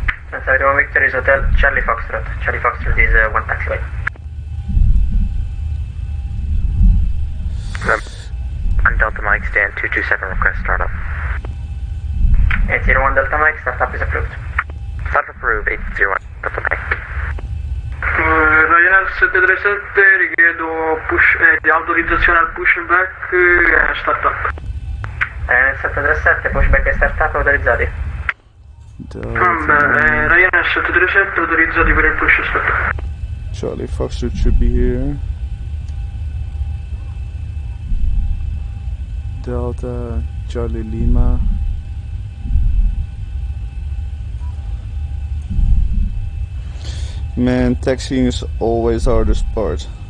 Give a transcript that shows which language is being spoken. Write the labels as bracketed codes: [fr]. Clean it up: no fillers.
[en] Transavia 21 Victor is Hotel Charlie Foxtrot. Charlie Foxtrot is one taxiway. On Delta Mike, stand 227, request startup. 801 Delta Mike, startup is approved. Startup approved, 801 Delta Mike. [it] Ryanair 737, richiedo autorizzazione al pushback e startup. Ryanair 737, pushback e startup autorizzati. Ryanair 737 autorizzati per il push startup. [en] Charlie Foxtrot should be here. Delta Charlie Lima. Man, taxiing is always the hardest part.